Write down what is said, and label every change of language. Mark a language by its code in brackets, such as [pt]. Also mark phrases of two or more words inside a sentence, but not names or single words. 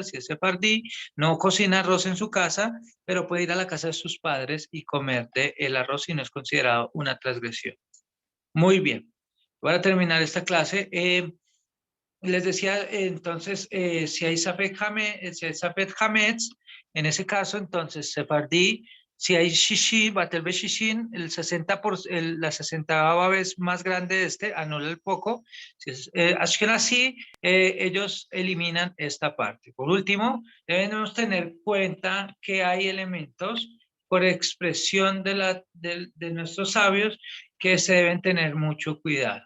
[es] Si es sefardí, no cocina arroz en su casa, pero puede ir a la casa de sus padres y comerte el arroz y no es considerado una transgresión. Muy bien. Para terminar esta clase, les decía entonces, si hay [he] ספק חמץ, [es] en ese caso, entonces, sefardí, si hay shishi, [he] בטל בששים, [es] la 60ª vez más grande de este, anula el poco. Si es ashkenazí, ellos eliminan esta parte. Por último, debemos tener cuenta que hay elementos por expresión de nuestros sabios que se deben tener mucho cuidado.